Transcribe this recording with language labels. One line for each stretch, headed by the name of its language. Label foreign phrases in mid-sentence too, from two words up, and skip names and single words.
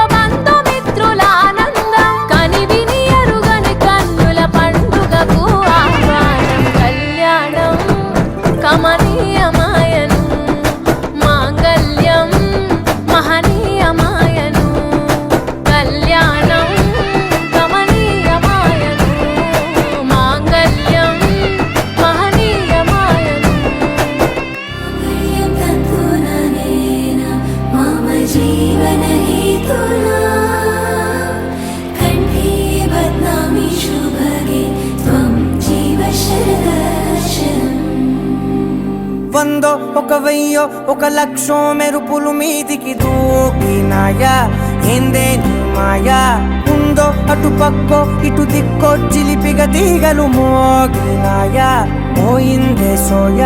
Telugu: బంధుమిత్రుల ఆనందం కనివిని ఎరుగని కన్నుల పండుగకు ఆహ్వానం కళ్యాణం కమనీయమాయను మాంగళ్యం మహనీయమాయను కళ్యాణం కమనీయమాయను మాంగళ్యం మహనీయమాయను
Sanskrit: मम जीवन हेतुना कण्ठे बध्नामि शुभगे त्वं जीव शरदर्शनम्
Telugu: వందో ఒక వెయ్యో ఒక లక్షో మెరుపులు మీదికి దూకినాయా ఏందే నీ మాయా ఉందో అటు పక్కో ఇటు దిక్కో చిలిపిగ తీగలు మోగినాయా పోయిందే సోయా